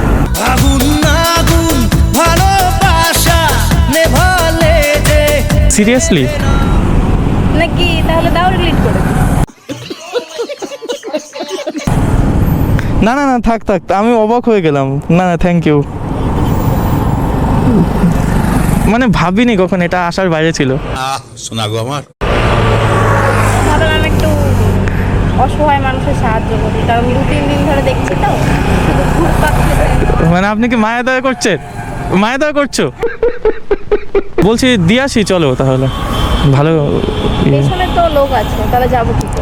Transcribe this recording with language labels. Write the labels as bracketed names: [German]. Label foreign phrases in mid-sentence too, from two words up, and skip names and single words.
[Bangla] সিরিয়াসলি নাকি? তাহলে দাও ডিলিট করে দিই। না না না থাক থাক, আমি অবাক হয়ে গেলাম। না না [English] thank you, [Bangla] মানে ভাবিনি কখন, এটা আসার বাইরে ছিল। [Bhojpuri] सुना गो हमार [Bangla] ভাবলাম আমি একটু অসহায় মানুষের সাহায্য করি, কারণ 2-3 দিন ধরে দেখছি তো শুধু ঘুরপাক খেতে। মানে আপনি কি মায়া দয়া করছেন? মায়া দয়া করছো? বলছি দিয়ে আসি, চলো তাহলে। ভালো পেছনে তো লোক আছে, তাহলে যাবো কি করে?